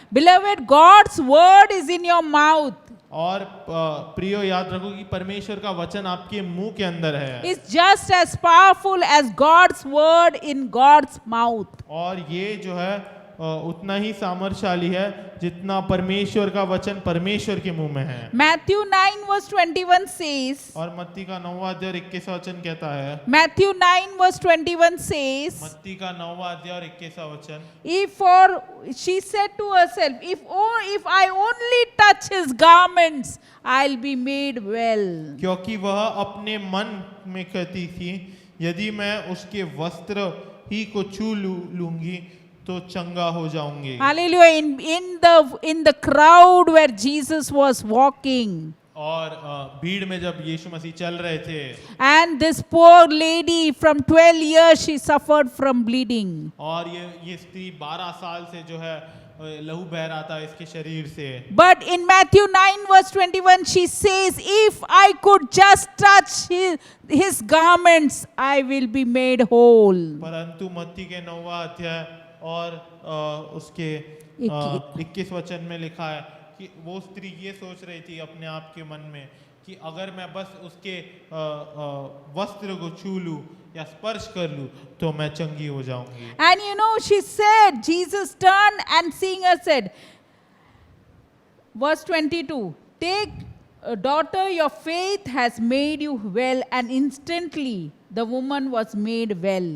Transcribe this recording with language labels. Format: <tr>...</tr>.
<en>Beloved, God's word is in your mouth.</en> <hi>और प्रियो याद रखो कि परमेश्वर का वचन आपके मुंह के अंदर है।</hi> <en>It's just as powerful as God's word in God's mouth.</en> <hi>और ये जो है उतना ही सामर्थ्यशाली है जितना परमेश्वर का वचन परमेश्वर के मुंह में है।</hi> <en>Matthew 9 verse 21 says,</en> <hi>और मत्ती का 9वां अध्याय 21वां वचन कहता है,</hi> <en>Matthew 9 verse 21 says,</en> <hi>मत्ती का 9वां अध्याय और 21वां वचन,</hi> <en>she said to herself, if I only touch his garments, I'll be made well.</en> <hi>क्योंकि वह अपने मन में कहती थी, यदि मैं उसके वस्त्र ही को छू लूंगी तो चंगा हो जाऊंगी।</hi> <en>Hallelujah. In the crowd where Jesus was walking,</en> <hi>और भीड़ में जब यीशु मसीह चल रहे थे</hi> <en>and this poor lady from 12 years she suffered from bleeding.</en> <hi>और ये स्त्री 12 साल से जो है लहू बह रहा था इसके शरीर से।</hi> <en>But in Matthew 9 verse 21 she says, if I could just touch his garments, I will be made whole.</en> <hi>परंतु मत्ती के 9वां अध्याय और उसके 21 वचन में लिखा है कि वो स्त्री ये सोच रही थी अपने आप के मन में कि अगर मैं बस उसके वस्त्र को छू लूं या स्पर्श कर लूं तो मैं चंगी हो जाऊंगी।</hi> <en>And you know, she said, Jesus turned and seeing her said, verse 22, take daughter, your faith has made you well, and instantly the woman was made well.</en>